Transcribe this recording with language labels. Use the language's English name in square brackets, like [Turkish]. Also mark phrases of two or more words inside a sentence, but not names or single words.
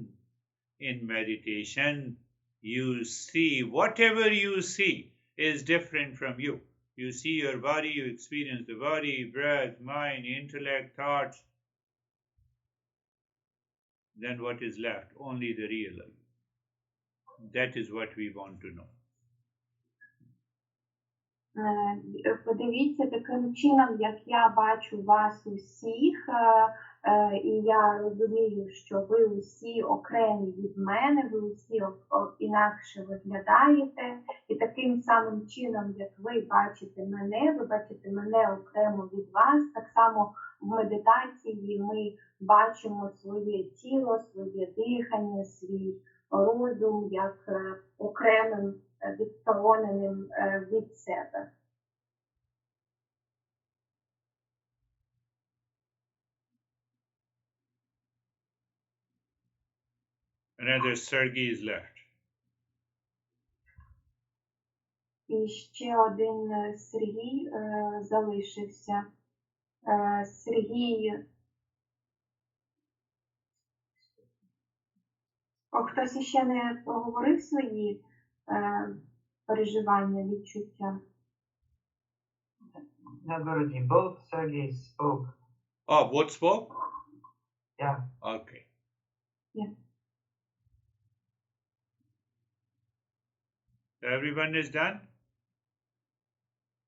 [English] In meditation, you see whatever you see is different from you. You see your body, you experience the body, breath, mind, intellect, thoughts. Then what is left? Only the real life. That is what we want to know. [Ukrainian] Подивіться таким чином, як я бачу вас усіх, і я розумію, що ви усі окремі від мене, ви усі інакше виглядаєте, і таким самим чином, як ви бачите мене окремо від вас, так само в медитації ми бачимо своє тіло, своє дихання, свій розум як окремим відстороненим від себе. [English] Another Sergey is left. [Ukrainian] І ще один Сергій залишився. Сергій... Хтось ще не проговорив свої переживання, відчуття? [English] No, Guruji, both Sergeys spoke. Oh, both spoke? Yeah. Okay. Yeah. Everyone is done? Yes.